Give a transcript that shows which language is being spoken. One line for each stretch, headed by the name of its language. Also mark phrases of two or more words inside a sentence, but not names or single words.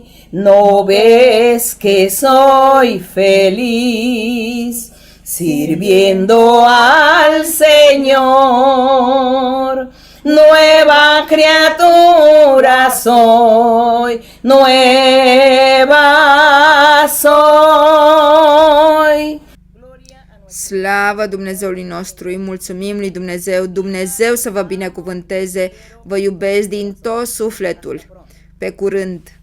Spanish: ¿No ves que soy feliz sirviendo al Señor? Nueva criatura soy, nueva soy.
Romanian: Slavă Dumnezeului nostru, îi mulțumim lui Dumnezeu, Dumnezeu să vă binecuvânteze, vă iubesc din tot sufletul. Pe curând!